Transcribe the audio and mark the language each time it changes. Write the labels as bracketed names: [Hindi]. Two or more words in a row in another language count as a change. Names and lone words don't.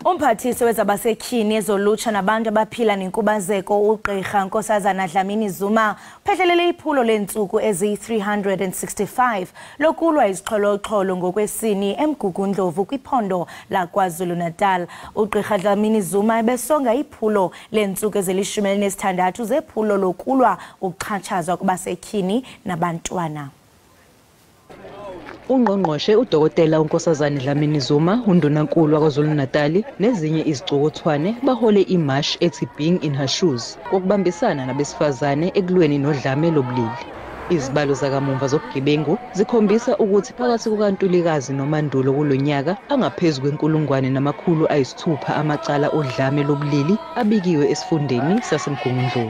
[Xhosa] Umphathisi wezabasetyhini ezolutsha nabantu abaphila nenkubazeko uGqirha Nkosazana Dlamini Zuma uphethelele iphulo leentsuku ezi-365 lokulwa izixholo-xholo ngokwesini eMgugundlovu kwiphondo laKwaZulu-Natal. uGqirha Dlamini Zuma ebesonga iphulo leentsuku ezili-16 zephulo lokulwa ukuxhatshazwa kubasetyhini nabantwana. [Zulu] Ungqongqoshe uDokotela uNkosazana Dlamini Zuma, undunankulu waKwaZulu-Natal nezinye izicukuthwane bahole imarch ethi Being in Her Shoes kokubambisana nabesifazane ekulweni nodlame lobulili. Izibalo zakamuva zobugebengu zikhombisa ukuthi phakathi kukaNtulikazi noMandulo kulonyaka angaphezulu kwe1,600 amacala odlame lobulili abikiwe esifundeni saseMgungundlovu.